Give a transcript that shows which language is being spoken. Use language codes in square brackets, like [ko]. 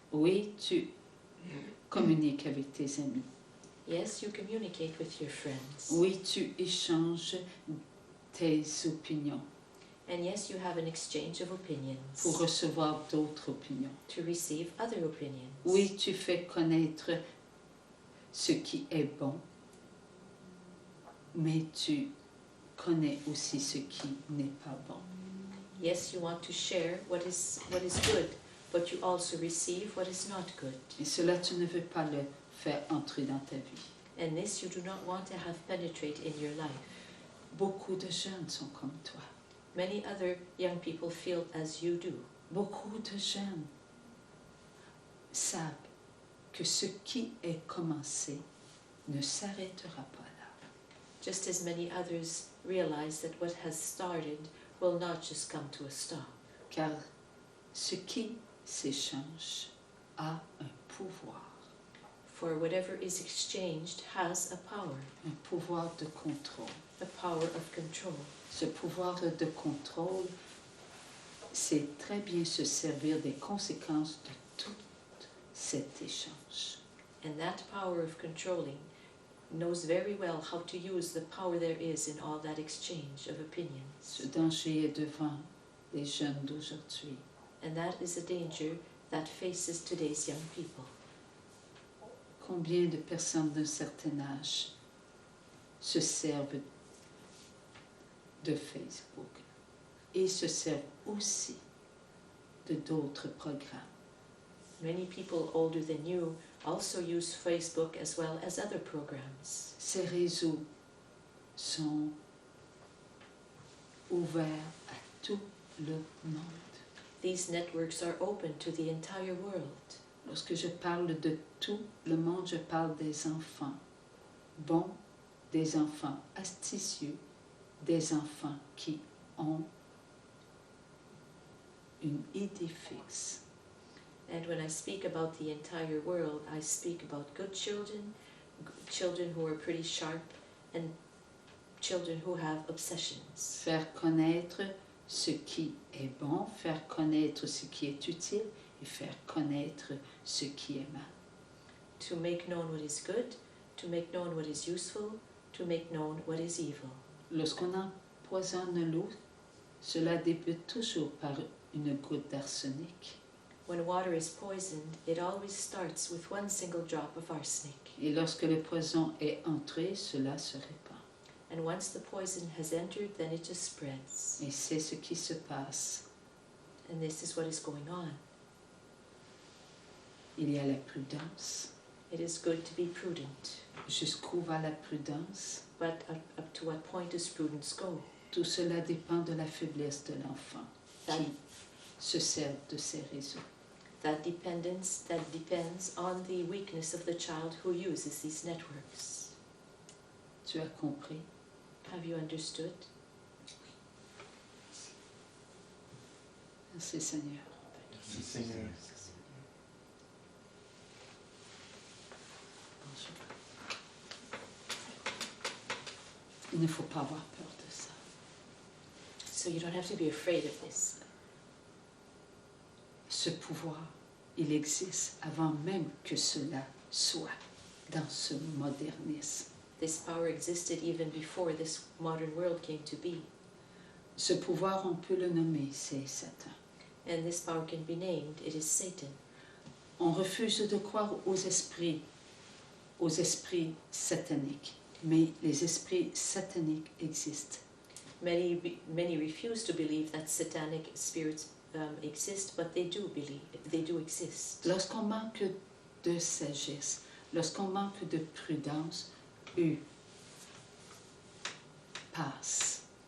[fr] Oui, tu communiques avec tes amis. [en] Yes, you communicate with your friends. [fr] Oui, tu échanges tes opinions [en] And yes, you have an exchange of opinions [fr] pour recevoir d'autres opinions. [en] to receive other opinions. [fr] Oui, tu fais connaître ce qui est bon, mais tu connais aussi ce qui n'est pas bon. [en] Yes, you want to share what is good, but you also receive what is not good. [fr] Et cela, tu ne veux pas le faire entrer dans ta vie. [en] And this you do not want to have penetrate in your life. [fr] Beaucoup de jeunes sont comme toi. [en] Many other young people feel as you do. [fr] Beaucoup de jeunes savent que ce qui est commencé ne s'arrêtera pas là. [en] Just as many others realize that what has started will not just come to a stop. [fr] Car ce qui s'échange a un pouvoir. [en] For whatever is exchanged has a [fr] pouvoir de contrôle. [en] a power of control. [fr] Ce pouvoir de contrôle, c'est très bien se servir des conséquences de tout cet échange. [en] And that power of controlling knows very well how to use the power there is in all that exchange of opinions. [fr] Ce danger est devant les jeunes d'aujourd'hui. [en] And that is a danger that faces today's young people. [fr] Combien de personnes d'un certain âge se servent de Facebook et se servent aussi de d'autres programmes. [en] Many people older than you also use Facebook as well as other programs. [fr] Ces réseaux sont ouverts à tout le monde. [en] These networks are open to the entire world. [fr] Lorsque je parle de tout le monde, je parle des enfants bons, des enfants astucieux, des enfants qui ont une idée fixe. [en] And when I speak about the entire world, I speak about good children, children who are pretty sharp, and children who have obsessions. [fr] Faire connaître ce qui est bon, faire connaître ce qui est utile et faire connaître ce qui est mal. [en] To make known what is good, to make known what is useful, to make known what is evil. [fr] Lorsqu'on empoisonne l'eau, cela débute toujours par une goutte d'arsenic. [en] When water is poisoned, it always starts with one single drop of arsenic. [fr] Et lorsque le poison est entré, cela se répand. [en] And once the poison has entered, then it just spreads. [fr] Et c'est ce qui se passe. [en] And this is what is going on. [fr] Il y a la prudence. [en] It is good to be prudent. [fr] Jusqu'où va la prudence? [en] But up to what point does prudence go? [fr] Tout cela dépend de la faiblesse de l'enfant qui se sert de ces réseaux. [en] That depends on the weakness of the child who uses these networks. [fr] Tu as compris? [en] Have you understood? [fr] Merci Seigneur. Merci Seigneur. Il ne faut pas avoir peur de ça. [en] So you don't have to be afraid of this. [fr] Ce pouvoir, il existe avant même que cela soit dans ce modernisme. [en] This power existed even before this modern world came to be. [fr] Ce pouvoir, on peut le nommer, c'est Satan. [en] And this power can be named, it is Satan. [fr] On refuse de croire aux esprits sataniques, mais les esprits sataniques existent. [en] Many refuse to believe that satanic spirits exist, but they do exist. [fr] Lorsqu'on manque de sagesse, lorsqu'on manque de prudence, eux passent.